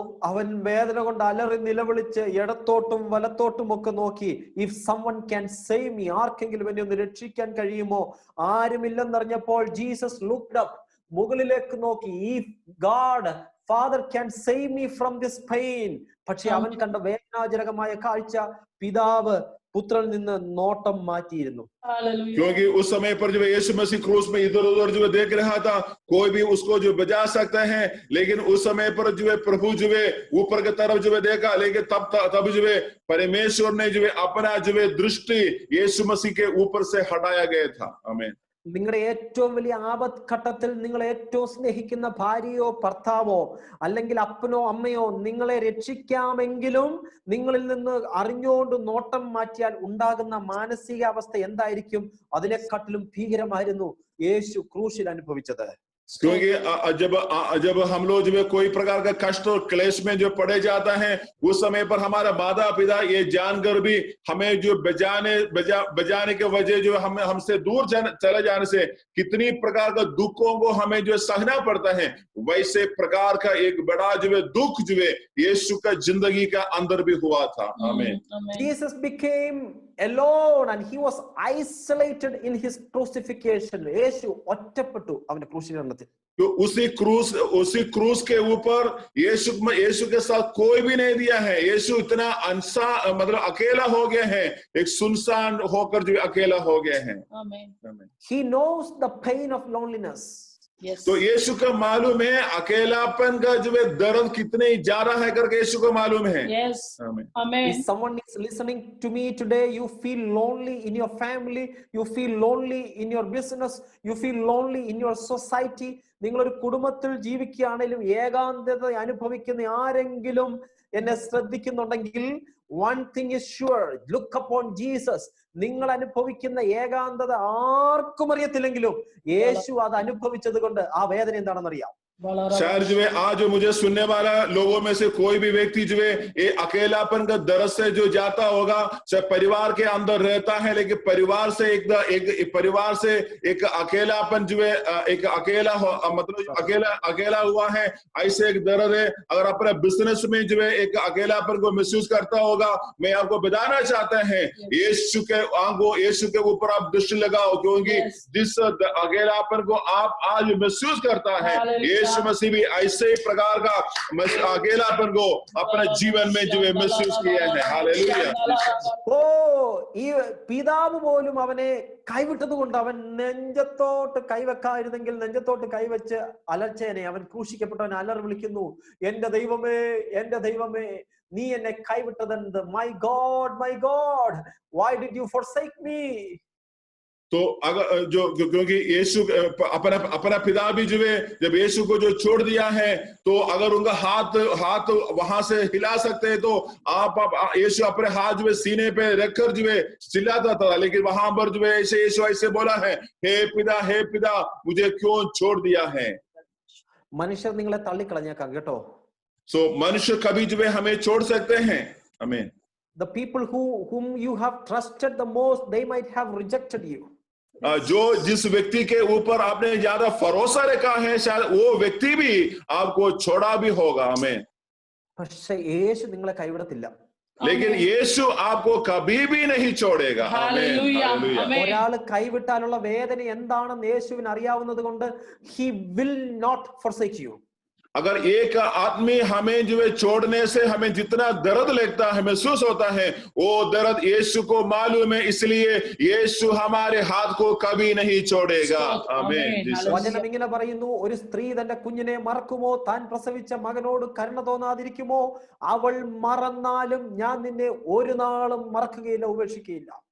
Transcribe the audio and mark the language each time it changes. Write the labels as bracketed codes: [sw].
[ml] അവൻ വേദന കൊണ്ട് അലറി നിലവിളിച്ച് ഇടത്തോട്ടും വലത്തോട്ടും ഒക്കെ നോക്കി, [en] if someone can save me, [ml] ആർക്കെങ്കിലും എന്നെ ഒന്ന് രക്ഷിക്കാൻ കഴിയുമോ? ആരുമില്ലെന്നറിഞ്ഞപ്പോൾ ജീസസ് [en] looked up, [ml] മുകളിലേക്ക് നോക്കി. [en] if God Father can save me from this pain. [ml] പക്ഷെ അവൻ കണ്ട വേദനാജനകമായ കാഴ്ച പിതാവ് പുത്രനിൽ നിന്ന് നോട്ടം മാറ്റിയിരുന്നു. [hi] क्योंकि उस समय पर जो यीशु मसीह क्रूस में इधर उधर जो देख रहा था, कोई भी उसको जो बचा सकता है, लेकिन उस समय पर जो है प्रभु जो है ऊपर की तरफ जो है देखा, लेकिन तब जो है परमेश्वर ने जो है अपना जो है दृष्टि यीशु मसीह के ऊपर से हटाया गया था. आमीन. [ml] നിങ്ങളുടെ ഏറ്റവും വലിയ ആപത്ത് ഘട്ടത്തിൽ നിങ്ങൾ ഏറ്റവും സ്നേഹിക്കുന്ന ഭാര്യയോ ഭർത്താവോ അല്ലെങ്കിൽ അപ്പനോ അമ്മയോ നിങ്ങളെ രക്ഷിക്കാമെങ്കിലും നിങ്ങളിൽ നിന്ന് അറിഞ്ഞുകൊണ്ട് നോട്ടം മാറ്റിയാൽ ഉണ്ടാകുന്ന മാനസികാവസ്ഥ എന്തായിരിക്കും? അതിനെക്കാട്ടിലും ഭീകരമായിരുന്നു യേശു ക്രൂശിൽ അനുഭവിച്ചത്. [hi] क्योंकि जब हम लोग जो है कोई प्रकार का कष्ट और क्लेश में जो पड़े जाता है, उस समय पर हमारा माता पिता ये जानकर भी हमें जो बजाने के वजह जो हमसे दूर चले जाने से कितनी प्रकार का दुखों को हमें जो सहना पड़ता है, वैसे प्रकार का एक बड़ा जो है दुख जो है यीशु का जिंदगी का अंदर भी हुआ था. आमीन. [en] Jesus became alone and he was isolated in his crucifixion. [ml] യേശു ഒറ്റപ്പെട്ടു അവന്റെ ക്രൂശീകരണത്തിൽ. [hi] तो उसी क्रूस के ऊपर यीशु के साथ कोई भी नहीं दिया है. यीशु इतना मतलब अकेला हो गया है, एक सुनसान होकर जो अकेला हो गया है. [en] He knows the pain of loneliness. Yes. [hi] तो यीशु को मालूम है अकेलापन का जो है दर्द कितने ज्यादा है करके यीशु को मालूम है. [en] Yes. Amen. If someone is listening to me today, you feel lonely in your family, you feel lonely in your business, you feel lonely in your society. [ml] നിങ്ങളൊരു കുടുംബത്തിൽ ജീവിക്കുകയാണെങ്കിലും ഏകാന്തത അനുഭവിക്കുന്ന ആരെങ്കിലും എന്നെ ശ്രദ്ധിക്കുന്നുണ്ടെങ്കിൽ, [en] one thing is sure, look upon Jesus. [ml] നിങ്ങൾ അനുഭവിക്കുന്ന ഏകാന്തത ആർക്കും അറിയത്തില്ലെങ്കിലും യേശു അത് അനുഭവിച്ചത് കൊണ്ട് ആ വേദന എന്താണെന്ന് അറിയാം. [hi] शायद जो है आज जो मुझे सुनने वाला लोगों में से कोई भी व्यक्ति जो है ये अकेलापन का दर्द से जो जाता होगा, चाहे परिवार के अंदर रहता है, लेकिन परिवार से एक अकेलापन जो है एक अकेला मतलब अकेला हुआ है, ऐसे एक दर्द है. अगर अपने बिजनेस में जो है एक अकेलापन को महसूस करता होगा, मैं आपको बताना चाहता है यीशु के ऊपर आप दृष्टि लगाओ, क्योंकि जिस अकेलापन को आप आज महसूस करता है, यीशु मसीह भी ऐसे ही प्रकार का अकेलापन को अपने जीवन में जो है महसूस किया है. हालेलुया. [ml] ഓ, ഈ പിതാവ് പോലും അവനെ കൈവിട്ടത് കൊണ്ട് അവൻ നെഞ്ചത്തോട്ട് കൈവെക്കായിരുന്നെങ്കിൽ നെഞ്ചത്തോട്ട് കൈവച്ച് അലർച്ചേനെ. അവൻ ക്രൂശിക്കപ്പെട്ടവൻ അലറി വിളിക്കുന്നു, എന്റെ ദൈവമേ, എന്റെ ദൈവമേ, നീ എന്നെ കൈവിട്ടതെന്ത്? [en] My God, my God, why did you forsake me? [hi] तो अगर जो क्योंकि यीशु अपना पिता भी जो है जब यीशु को जो छोड़ दिया है, तो अगर उनका हाथ वहां से हिला सकते हैं तो आप यीशु अपने हाथ जो है सीने पे रखकर जो है चिल्लाता था, लेकिन वहां पर जो है यीशु ऐसे बोला है, हे पिता मुझे क्यों छोड़ दिया है. [ml] മനുഷ്യർ നിങ്ങളെ തള്ളിക്കളഞ്ഞേക്കാം കേട്ടോ. [hi] सो मनुष्य कभी जो है हमें छोड़ सकते हैं. आमीन. [en] The people whom you have trusted the most, they might have rejected you. [hi] जो जिस व्यक्ति के ऊपर आपने ज्यादा भरोसा रखा है, शायद वो व्यक्ति भी आपको छोड़ा भी होगा. आमीन. [ml] പക്ഷേ യേശു നിങ്ങളെ കൈവിടത്തില്ല. [hi] लेकिन यीशु आपको कभी भी नहीं छोड़ेगा. [ml] ഒരാൾ കൈവിട്ടാലുള്ള വേദന എന്താണെന്ന് യേശുവിന് അറിയാവുന്നത് കൊണ്ട് [en] he will not forsake you. [hi] अगर एक आदमी हमें जो है छोड़ने से हमें जितना दर्द लगता है, महसूस होता है, वो दर्द यीशु को मालूम है, इसलिए यीशु हमारे हाथ को कभी नहीं छोड़ेगा. आमीन. [ml] വചനം ഇങ്ങനെ പറയുന്നു, ഒരു സ്ത്രീ തന്റെ കുഞ്ഞിനെ മറക്കുമോ? താൻ പ്രസവിച്ച മകനോട് കരുണ തോന്നാതിരിക്കുമോ? അവൾ മറന്നാലും ഞാൻ നിന്നെ ഒരു നാളും മറക്കുകയില്ല, ഉപേക്ഷിക്കുകയില്ല.